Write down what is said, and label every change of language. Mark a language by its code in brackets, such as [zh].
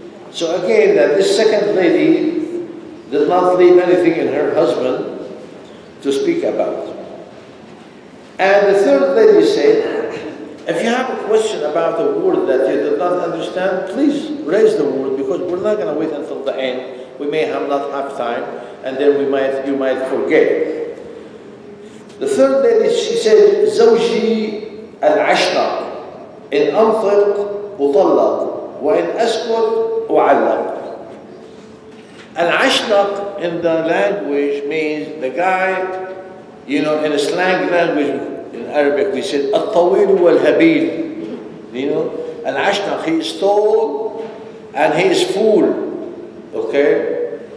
[en] So again, that this second lady did not leave anything in her husband to speak about. And the third lady said, if you have a question about a word that you did not understand, please raise the word, because we're not going to wait until the end. We may not have time, and then you might forget. The third lady, she said, [ar] زوجي العشرة إن أنطق أطلق وإن أسكت أعلق. [en] Al-Ashnaq in the language means the guy, you know, in a slang language, in Arabic we said, [ar] Al-Tawil wal-Habil. [en] You know, Al-Ashnaq, he is tall and he is full. Okay?